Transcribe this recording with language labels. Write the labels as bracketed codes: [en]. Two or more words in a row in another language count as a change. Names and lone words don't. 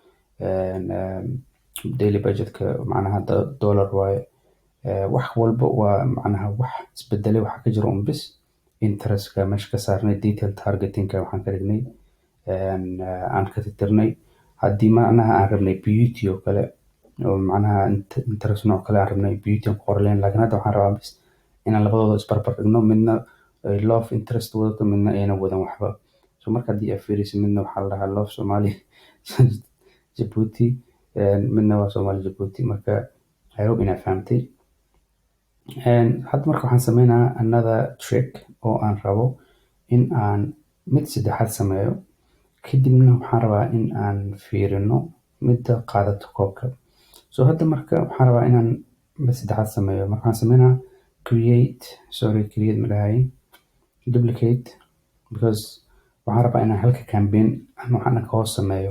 [en] daily budgetka [so] macnaha dollar waaye wax walba waa macnaha wax isbedelay waxa ka jira bis interestka meesha ka saarnay detail targetinka waxaan ka dhignay aan ka tirtirnay. Haddii macnaha aan rabnay beauty oo kale oo macnaha interest nooc kale aan rabnay beauty aan ku qorleen laakiin hadda waxaan rabaa bis inaan labadooda isbarbar dhigno midna love interest wadato midna ayna wadan waxba. Marka haddii aad fiiriso midna waxaa la dhahaa love Soomaaliya Djibouti midna waa Soomaaliya Djibouti. Marka [en] I hope [so] inaad fahamtay. Hadda marka waxaan sameynaa [en] another trick [so] oo aan rabo in aan mid saddexaad sameeyo kadibna waxaan rabaa in aan fiirino midda qaadato koobka. Hadda marka waxaan rabaa inaan mid saddexaad sameeyo marka waxaan sameynaa create madhahay duplicate because waxaan rabaa inaan halka campaign aan waxaan ka hoos sameeyo.